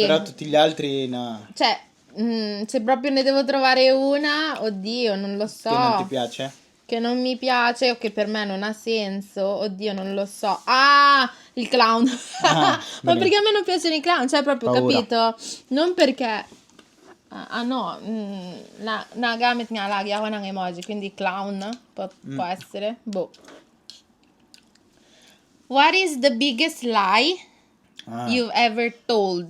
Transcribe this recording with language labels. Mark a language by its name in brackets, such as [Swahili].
[Italian] Però tutti gli altri no. Cioè, se proprio ne devo trovare una, oddio, non lo so. Che non ti piace? Che non mi piace o che per me non ha senso, oddio, non lo so. Ah, il clown. Ma bene. perché a me non piacciono i clown? Cioè, proprio, Paura. capito? Non perché... [Filipino] no, nagamit nga lagi ako ng emoji, [Italian] quindi clown può essere. Boh. [English] What is the biggest lie you've ever told?